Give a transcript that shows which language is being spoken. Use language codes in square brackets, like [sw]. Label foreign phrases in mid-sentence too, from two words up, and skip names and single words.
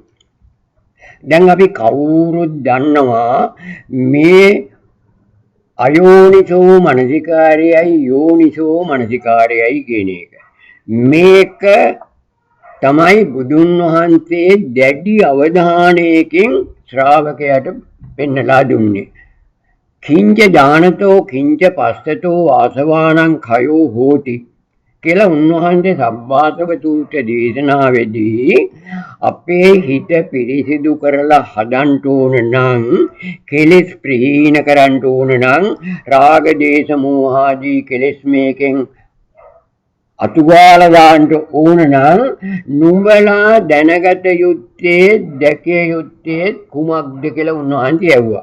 [si] දැන් අපි කවුරුත් දන්නවා මේ අයෝනිසෝ මනසිකාරයයි යෝනිසෝ මනසිකාරයයි කියන එක. මේක තමයි බුදුන් වහන්සේ දැඩි අවධානයකින් ශ්‍රාවකයාට පෙන්නලා දුන්නේ. [pi] කිංච ඥානතෝ කිංච පස්සතෝ ආසවානං khයෝ හෝති [si] කියලා උන්වහන්සේ සබ්බාසව සූත්‍ර දේශනාවේදී අපේ හිත පිරිසිදු කරලා හදන්න ඕන නම්, කෙලෙස් ප්‍රහීන කරන්න ඕන නම්, රාග දේශ මෝහ ආදී කෙලෙස් මේකෙන් අතුගාලා දාන්න ඕන නම් නුඹලා දැනගත යුත්තේ දැකිය යුත්තේ කුමක්ද කියලා උන්වහන්සේ ඇහුවා.